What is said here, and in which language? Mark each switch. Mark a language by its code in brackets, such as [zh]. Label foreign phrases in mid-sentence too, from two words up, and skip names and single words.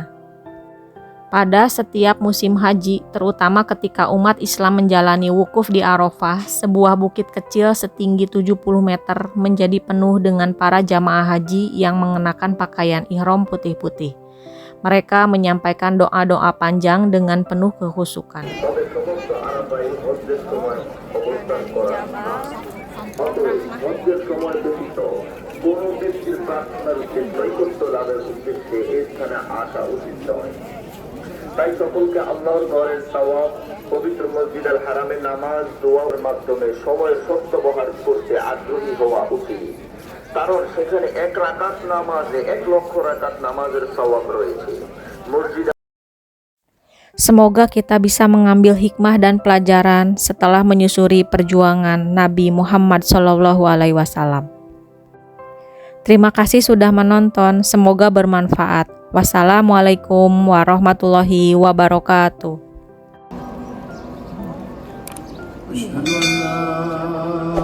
[id] Pada setiap musim haji, terutama ketika umat Islam menjalani wukuf di Arafah, sebuah bukit kecil setinggi 70 meter menjadi penuh dengan para jamaah haji yang mengenakan pakaian ihram putih-putih. Mereka menyampaikan doa-doa panjang dengan penuh kekhusyukan. [bn] তাই সকলকে আল্লাহর ঘরের সওয়াব পবিত্র মসজিদ আল হারামে নামাজ দোয়ার মাধ্যমে সময় সদ্ব্যবহার করতে আগ্রহী হওয়া উচিত। কারণ সেখানে 1 রাকাত নামাজে 1 লক্ষ রাকাত নামাজের সওয়াব রয়েছে। মসজিদ [id] Semoga kita bisa mengambil hikmah dan pelajaran setelah menyusuri perjuangan Nabi Muhammad SAW. Terima kasih sudah menonton, semoga bermanfaat. [ar] والسلام عليكم ورحمة الله وبركاته. أشهد أن لا